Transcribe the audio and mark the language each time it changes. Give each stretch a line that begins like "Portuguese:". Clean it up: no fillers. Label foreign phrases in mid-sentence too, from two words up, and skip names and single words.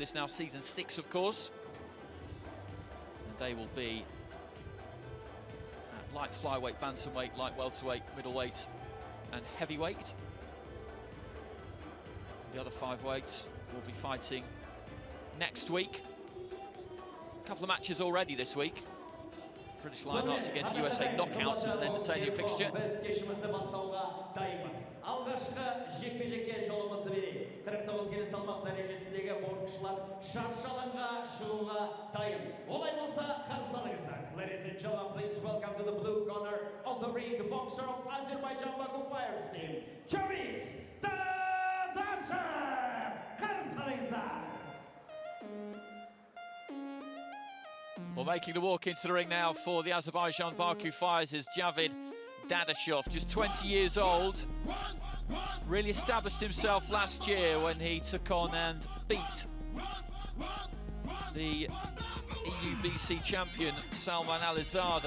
English: This now season 6, of course. And they will be at light flyweight, bantamweight, light welterweight, middleweight, and heavyweight. The other 5 weights will be fighting next week. A couple of matches already this week. British Lionhearts against USA Knockouts was an entertaining fixture.
Kazakh: Алғашқы жекпе-жекке жолымызды берейік. 49 келі салмақ дәрежесіндегі боксшылар шаршы алаңға шығуға дайын. Олай болса, қарсы алыңыздар.
English: Ladies and gentlemen, please welcome to the blue corner of the ring, the boxer of Azerbaijan Baku Fires team, Javid Dadashov.
Kazakh: Қарсы alыңızдар.
English: Well, making the walk into the ring now for the Azerbaijan Baku Fires is Javid Dadashov, just 20 years old. Really established himself last year when he took on and beat the EUBC champion Salman Alizada.